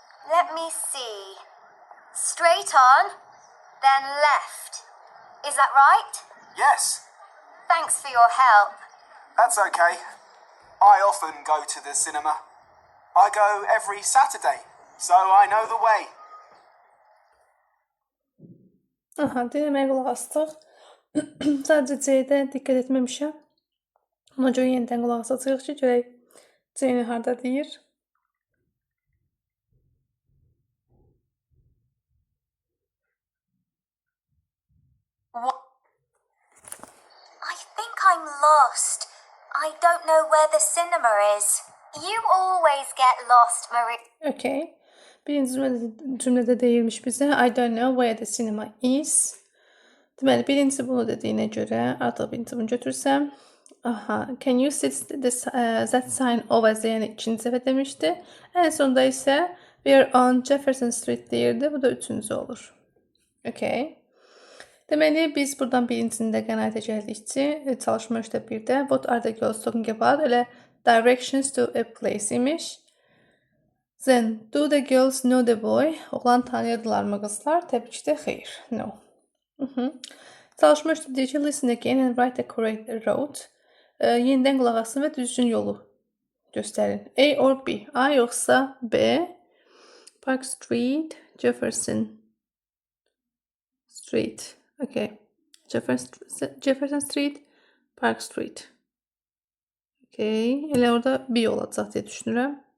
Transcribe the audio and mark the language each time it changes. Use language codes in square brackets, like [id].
[en] Let me see. Straight on, then left. Is that right? Yes, Thanks for your help. that's okay. I often go to the cinema. I go every Saturday, so I know the way. [az] Aha, dinləməyə qulaq asdıq. Sadəcə C-də diqqət etməmişəm. Ona görə yenidən qulaq asacağıq ki, görək C-ni harda deyir. [en] I think I'm lost. I don't know where the cinema is. You always get lost, Marie. Okay. [az] Birinci cümlədə deyilmiş bizə [en] I don't know where the cinema is. [az] Deməli, birincisi bunu dediyinə görə artıq birinci bunu götürsəm. [en] Aha, can you see that sign over there? [az] Yəni ikinci dəfə demişdi. Ən sonda isə [en] we're on Jefferson Street [az] deyirdi. Bu da üçüncü olur. Okay. Deməli, biz buradan birincisində qənaətə gəldik ki, çalışma işdə birdə [en] what are the girls talking about? Elə directions to a place imiş. Then, do the girls know the boy? [az] Oğlan tanıyırdılar mı qızlar? Təbii ki də xeyr. No. Çalışma işdə deyir ki, [en] listen again and write the correct route. [az] Yenidən qulaq asın və düzgün yolu göstərin. [en] A or B? [az] A yoxsa B? [en] Park Street, Jefferson Street. Okay. [az] Jefferson Street, Park Street. Okay. Elə orada B olacaq deyə düşünürəm.